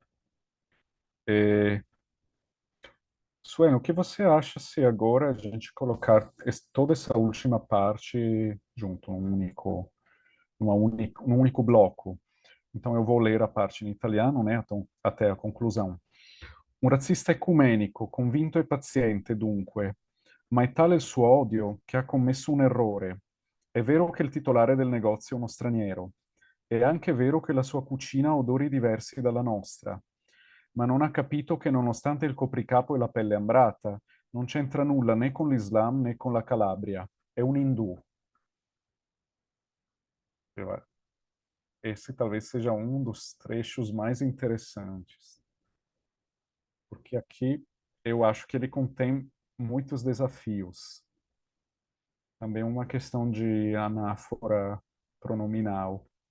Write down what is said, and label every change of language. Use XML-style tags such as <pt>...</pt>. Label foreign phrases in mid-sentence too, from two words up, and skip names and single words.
<pt>É, Suene, o que você acha se agora a gente colocar toda essa última parte junto, num único bloco? Então eu vou ler a parte em italiano, né, até a conclusão.</pt> <it>Un razzista ecumenico, convinto e paziente, dunque, ma è tale il suo odio che ha commesso un errore. È vero che il titolare del negozio è uno straniero. È anche vero che la sua cucina ha odori diversi dalla nostra. Ma non ha capito che nonostante il copricapo e la pelle ambrata, non c'entra nulla né con l'Islam né con la Calabria. È un indù.</it> <pt>Esse talvez seja um dos trechos mais interessantes, porque aqui eu acho que ele contém muitos desafios. Também uma questão de anáfora pronominal.</pt>